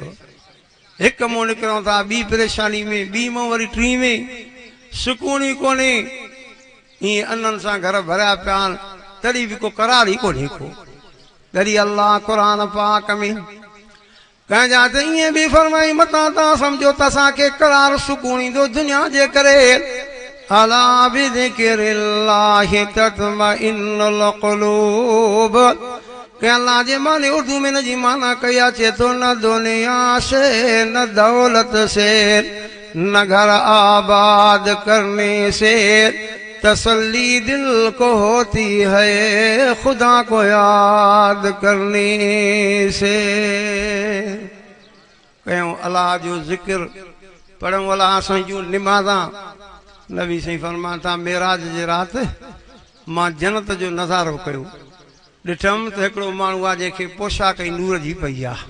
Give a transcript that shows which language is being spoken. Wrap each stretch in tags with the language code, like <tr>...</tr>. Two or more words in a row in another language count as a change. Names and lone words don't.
<sd>हिकु मुंहुं निकिरूं था ॿी परेशानी में, ॿी मुंहुं वरी टी में, सुकून ई कोन्हे। ईअं अननि सां घर भरिया पिया आहिनि तॾहिं बि को करार ई कोन्हे को। तॾहिं अलाह क़ुरान पाक में कंहिंजा त ईअं बि फरमाई मतां तव्हां सम्झो त असांखे करार सुकून ईंदो दुनिया जे करे।</sd> <ar>ألا بذكر الله تطمئن القلوب.</ar> <sd>के अल्लाह जे माने उर्दू में न जी माना कया चे तो</sd> <ur>نہ دنیا سے نہ دولت سے نہ گھر آباد کرنے سے تسلی دل کو ہوتی ہے خدا کو یاد کرنے سے.</ur> <sd>कयूं अल्लाह जो जिक्र पढ़ूं अल्लाह साईं जूं निमाज़ां। नबी साईं फरमान था मेराज जे राति मां जन्नत जो नज़ारो कयो, ॾिठमि त हिकिड़ो माण्हू आहे जंहिंखे पोशाक ई नूर जी पई आहे।</sd>